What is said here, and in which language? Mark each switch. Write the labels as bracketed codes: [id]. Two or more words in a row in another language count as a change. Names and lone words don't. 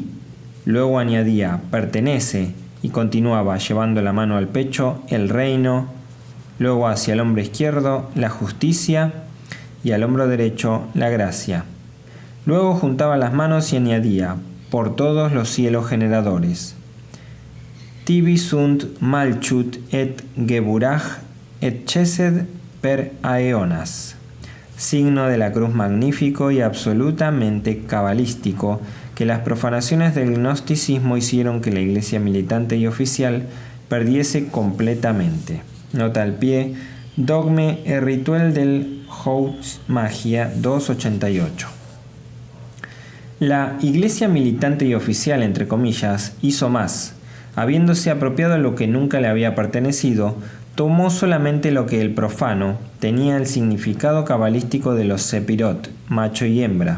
[es] Luego añadía: pertenece, y continuaba llevando la mano al pecho: el reino. Luego hacia el hombro izquierdo: la justicia, y al hombro derecho: la gracia. Luego juntaba las manos y añadía: por todos los cielos generadores. [la] Tibi sunt malchut et geburach et chesed per aeonas. [es] Signo de la cruz magnífico y absolutamente cabalístico, que las profanaciones del gnosticismo hicieron que la iglesia militante y oficial perdiese completamente. Nota al pie: Dogme e rituel del Haute Magia 288. La iglesia militante y oficial, entre comillas, hizo más. Habiéndose apropiado lo que nunca le había pertenecido, tomó solamente lo que el profano tenía el significado cabalístico de los sepirot, macho y hembra.